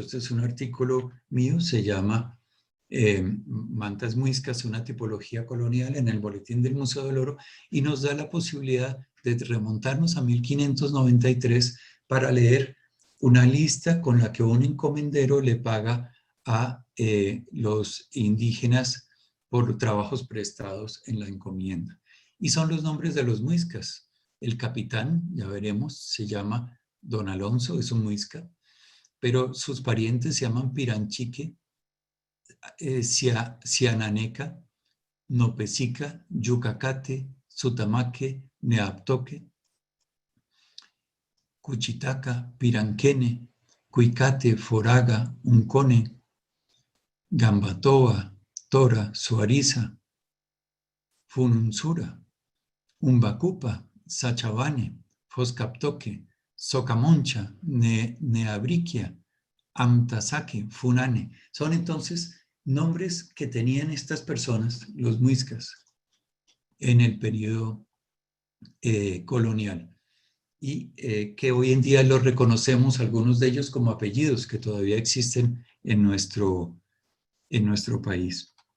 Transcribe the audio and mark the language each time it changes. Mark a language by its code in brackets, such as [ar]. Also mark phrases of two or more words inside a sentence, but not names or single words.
[es] Este es un artículo mío, se llama Mantas muiscas, una tipología colonial, en el boletín del Museo del Oro, y nos da la posibilidad de remontarnos a 1593 para leer una lista con la que un encomendero le paga a los indígenas por trabajos prestados en la encomienda. Y son los nombres de los muiscas. El capitán, ya veremos, se llama Don Alonso, es un muisca, pero sus parientes se llaman Piranchique, Ciananeca, Nopesica, Yucacate, Sutamaque, Neaptoque, Cuchitaca, Piranquene, Cuicate, Foraga, Uncone, Gambatoa, Tora, Suariza, Fununsura, Umbacupa, Sachavane, Foscaptoque, Socamoncha, Neabriquia, Amtasaque, Funane. Son entonces nombres que tenían estas personas, los muiscas, en el periodo colonial y que hoy en día los reconocemos, algunos de ellos como apellidos que todavía existen en nuestro país.